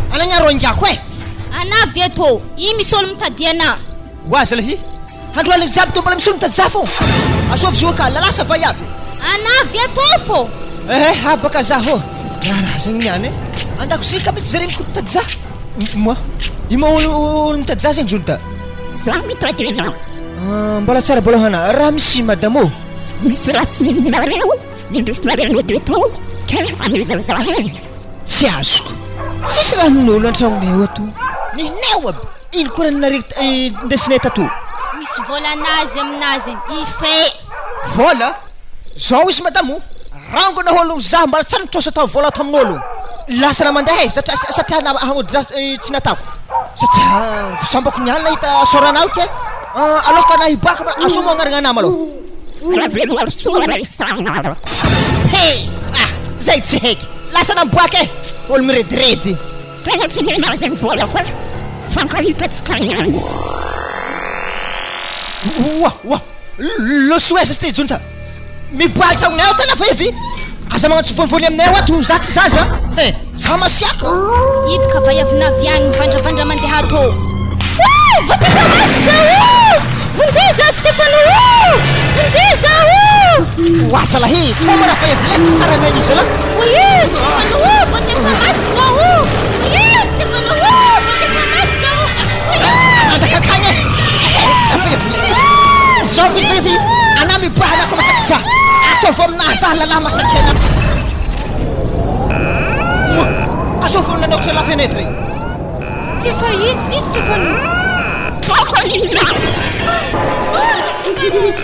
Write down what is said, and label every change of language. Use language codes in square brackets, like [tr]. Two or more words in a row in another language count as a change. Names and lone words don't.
[mg] Anao niaro angako e. Ana avy ato. I misy olo mitady ana. Wa zalahy. Andro aligny jiaby to mbola misy olo mitady za fô. Azovy zo ka, lalasa vai avy. Ana avy ato fô. Eh, ha baka za ho. Raha raha zany niany e. Andako si ka mitsy zare miko mitady za. M-, moi. I mo olo, olo mitady za zany zony ta. Za mitady anao. Ah, mbola tsara, mbola hana. Raha misy, madamo? Misy raha tsy nihinareo. Nindesinareo teto. Ke amiza za he. Tsy azoko. Sisy raha nin'olo an-tragnonay ao ato. Nihineo aby. Ino koa raha ninare-, eh, ndesinay tato? Misy vola anazy aminazy igny. Ife. Vola? Zao izy, madamo. Rango na olo za mbola tsy nitrosa tao vola tamin'olo. Lasa na mandeha e, satria, satria na hagnody za, eh, tsy natao. Satria, eh, sambaky niany nahita soranao ke. Ah, aloka na hiboaka, ma-, aso mo agnarana nama aloha. Raha velo asoa raha isana. Hey! Ah, zay tsy haiky. Lasa namboaka e. Olo mirediredy. Tegna tsy nihinà zay vola koa. Fankahitatsika niany. Oa, oa. L-, loso e, zay jonta. Miboaka ao aminay ao tena fa evy. Aza magnano tsy vonivony aminay ao ato, za tsy zaza. He, za masiaka. Io boka vai avy navy agny, mivandravandra mandeha atô. [fr] Wouh, va te faire masse, oh ! [mg] Vunjeza, Stefano, oh ! Vunjeza, oh ! Oa, zalahy, toa mo raha fa evy lefika sara anay izy, la. [fr] Oui, Stefano, oh, va te faire masse, oh ! Oui, Stefano, oh, va te faire masse, oh ! Oui, [mg] Nandaka akagny e. Fa evy lefika. Zao izy, evy. Ana miboaka, ana koa masaky za. Ataovy aminahy za, lalahy masaky hena. Mo, azo vonona anaokitra [fr] la fenêtre. [mg] Tsy efa izy, izy, Stefano. Toko anina. Korana, Stefano.